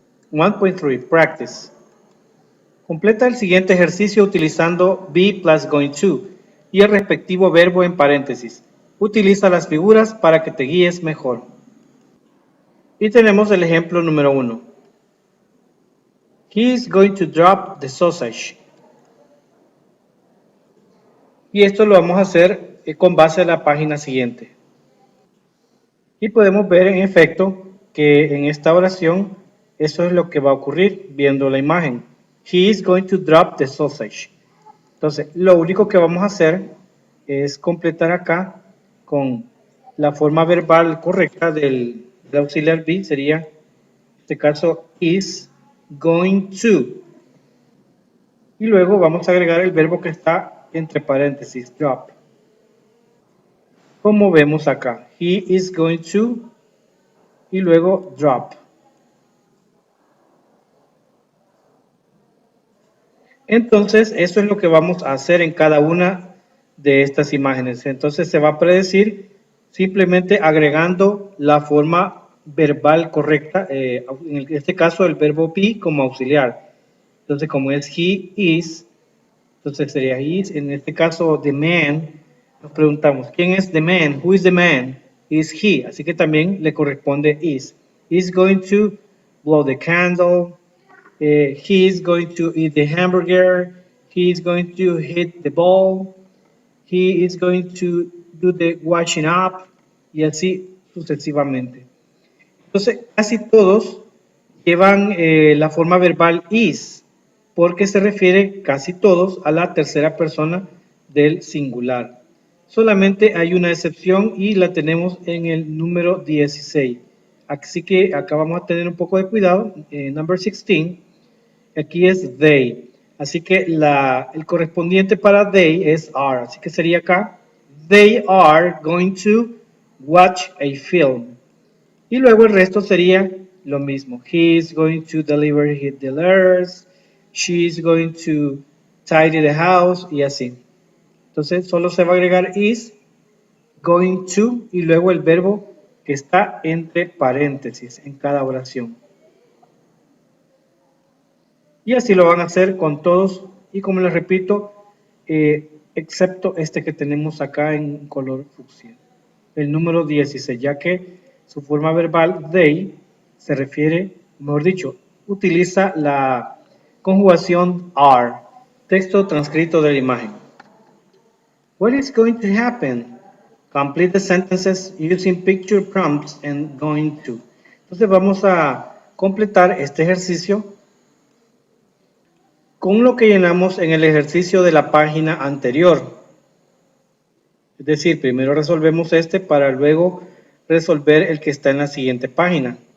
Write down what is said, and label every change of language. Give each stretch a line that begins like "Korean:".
Spanish: 1.3 Practice. Completa el siguiente ejercicio utilizando be plus going to y el respectivo verbo en paréntesis. Utiliza las figuras para que te guíes mejor. Y tenemos el ejemplo número 1.
English: He is going to drop the sausage.
Spanish: Y esto lo vamos a hacer con base a la página siguiente. Y podemos ver en efecto que en esta oración eso es lo que va a ocurrir viendo la imagen.
English: He is going to drop the sausage.
Spanish: Entonces, lo único que vamos a hacer es completar acá con la forma verbal correcta del auxiliar be, sería, en este caso, is going to. Y luego vamos a agregar el verbo que está entre paréntesis, drop. Como vemos acá,
English: he is going to,
Spanish: y luego drop. Entonces, eso es lo que vamos a hacer en cada una de estas imágenes. Entonces, se va a predecir simplemente agregando la forma verbal correcta, en este caso el verbo be como auxiliar. Entonces, como es he is, entonces sería is. En este caso,
English: the man,
Spanish: nos preguntamos, ¿quién es
English: the man? Who is the man? Is he.
Spanish: Así que también le corresponde is.
English: Is going to blow the candle. He is going to eat the hamburger. He is going to hit the ball. He is going to do the washing up.
Spanish: Y así sucesivamente. Entonces, casi todos llevan la forma verbal is, porque se refiere casi todos a la tercera persona del singular. Solamente hay una excepción y la tenemos en el número 16. Así que acá vamos a tener un poco de cuidado.
English: Number 16.
Spanish: Aquí es they. Así que el correspondiente para they es are. Así que sería acá,
English: they are going to watch a film.
Spanish: Y luego el resto sería lo mismo.
English: He is going to deliver his letters. She is going to tidy the house
Spanish: y así. Entonces solo se va a agregar is, going to y luego el verbo que está entre paréntesis en cada oración. Y así lo van a hacer con todos y como les repito, excepto este que tenemos acá en color fucsia, el número 16, ya que su forma verbal they se refiere, mejor dicho, utiliza la conjugación are. Texto transcrito de la imagen.
English: What is going to happen? Complete the sentences using picture prompts and going to.
Spanish: Entonces vamos a completar este ejercicio con lo que llenamos en el ejercicio de la página anterior. Es decir, primero resolvemos este para luego resolver el que está en la siguiente página.